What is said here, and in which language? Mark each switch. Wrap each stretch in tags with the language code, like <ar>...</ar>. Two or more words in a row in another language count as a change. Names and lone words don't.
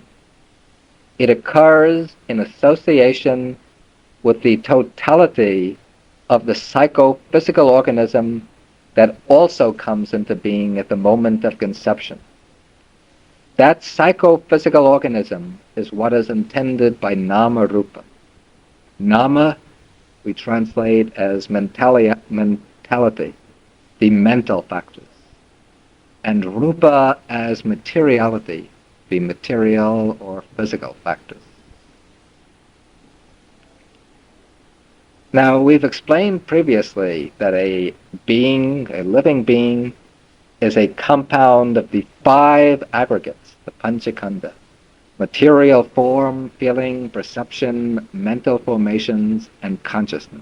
<en>It occurs in association with the totality of the psychophysical organism that also comes into being at the moment of conception. That psychophysical organism is what is intended by nama-rupa. Nama, we translate as mentality, the mental factors, and rupa as materiality, the material or physical factors. Now, we've explained previously that a living being, is a compound of the 5 aggregates, the panchakanda: material form, feeling, perception, mental formations, and consciousness.</en>